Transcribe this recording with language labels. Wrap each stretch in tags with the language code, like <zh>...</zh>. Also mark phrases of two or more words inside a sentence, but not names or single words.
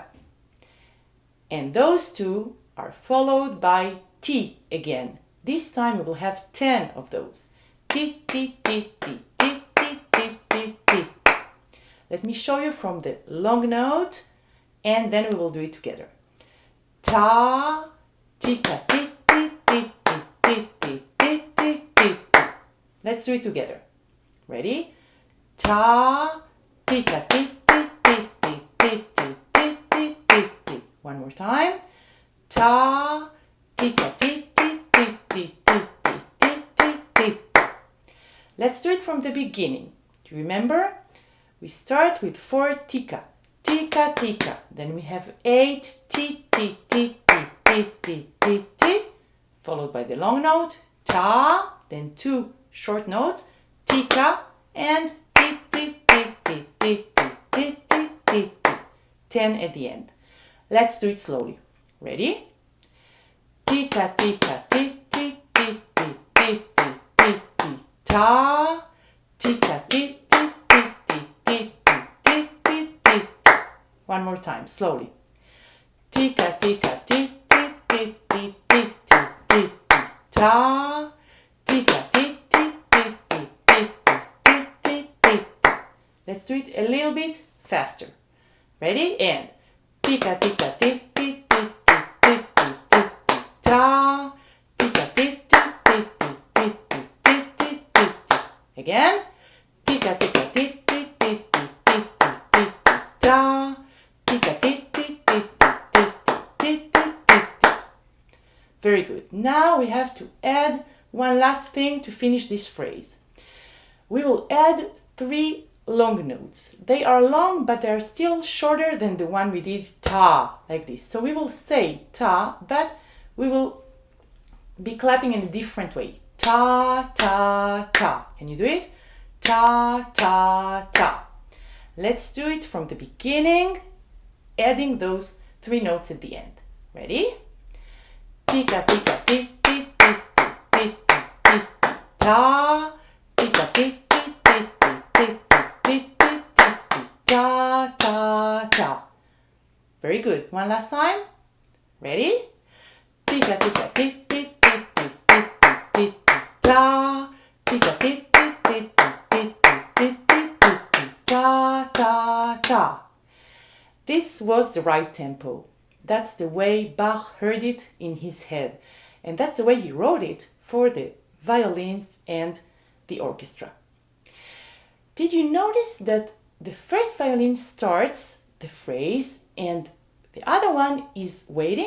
<en>And those 2 are followed by ti again. This time we will have 10 of those. Ti, ti, ti, ti, ti, ti, ti, ti, ti. Let me show you from the long note and then we will do it together. Ta, tika, ti, ti, ti, ti, ti, ti, ti, ti, ti. Let's do it together. Ready? Ta, tika, ti, ti, ti, ti, ti, ti, ti, ti, ti, ti. One more time. Ta, tika, ti, ti, ti, ti, ti, ti, ti, ti, ti. Let's do it from the beginning. Do you remember? We start with 4 tika. Tika, tika. Then we have 8 ti, ti, ti, ti, ti, ti, ti, ti. Followed by the long note, ta. Then 2 short notes, tika and ti, ti, ti, ti, ti, ti, ti, ti, ti, ti. 10 at the end. Let's do it slowly. Ready? Tika, tika, ti, ti, ti, ti, ti, ti, ti, ti, ta. Tika, ti, ti, ti, ti, ti, ti, ti, ti, ti. One more time, slowly. Tika, tika, ti, ti, ti, ti, ti, ti, ti, ti, ta. Tika, ti, ti, ti, ti, ti, ti, ti, ti. Let's do it a little bit faster. Ready? And tika, tika, ti, ti, ti, ti, ti, ti, ti, ti, ta. Tika, ti, ti, ti, ti, ti, ti, ti, ti, ti. Again. Tika, tika, ti, ti, ti, ti, ti, ti, ti, ti, ta. Tika, ti, ti, ti, ti, ti, ti, ti, ti, ti. Very good. Now we have to add one last thing to finish this phrase. We will add 3 long notes. They are long, but they are still shorter than the one we did ta, like this. So we will say ta, but we will be clapping in a different way. Ta, ta, ta. Can you do it? Ta, ta, ta. Let's do it from the beginning, adding those 3 notes at the end. Ready? Tika, tika, ti, ti, ti, ti, ti, ti, ti, ti, ta. Tika, ti, ti, ti, ti, ti, ti, ti, ti, ti, ta, ta, ta. Very good. One last time. Ready? Tika, tika, ti, ti, ti, ti, ti, ti, ti, ti, ta. Tika, ti, ti, ti, ti, ti, ti, ti, ti, ti, ta, ta, ta. This was the right tempo. That's the way Bach heard it in his head. And that's the way he wrote it for the violins and the orchestra. Did you notice that the first violin starts the phrase and the other one is waiting?</en>